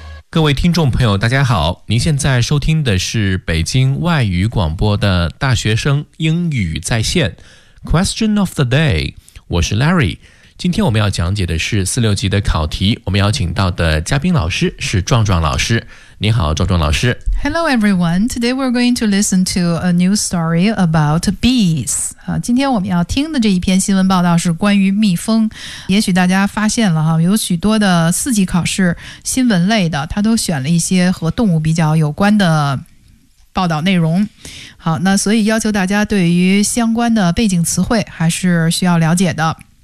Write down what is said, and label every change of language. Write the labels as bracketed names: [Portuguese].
[Chinese] 各位听众朋友大家好，您现在收听的是北京外语广播的大学生英语在线 [English] Question of the day， [Chinese] 我是 Larry。今天我们要讲解的是四六级的考题，我们邀请到的嘉宾老师是壮壮老师。你好壮壮老师。 [English] Hello everyone, today we're going to listen to a new story about bees. [Chinese] 今天我们要听的这一篇新闻报道是关于蜜蜂。也许大家发现了有许多的四级考试新闻类的，它都选了一些和动物比较有关的报道内容。好，那所以要求大家对于相关的背景词汇还是需要了解的。